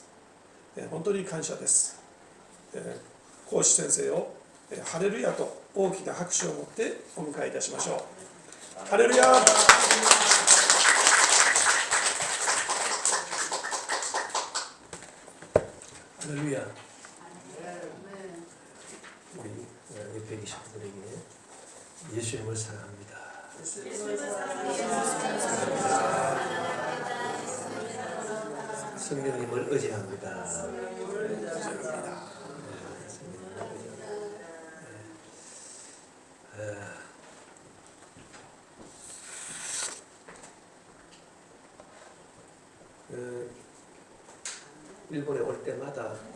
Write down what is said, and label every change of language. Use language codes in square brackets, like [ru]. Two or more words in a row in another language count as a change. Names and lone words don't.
[ja] 本当に感謝です。講師先生をハレルヤと大きな拍手を持ってお迎えいたしましょう。ハレルヤ。ハレルヤ. [ko] 우리 옆에 계신 분들에게 예수님을 사랑합니다. 성령님을 의지합니다. 일본에 올 때마다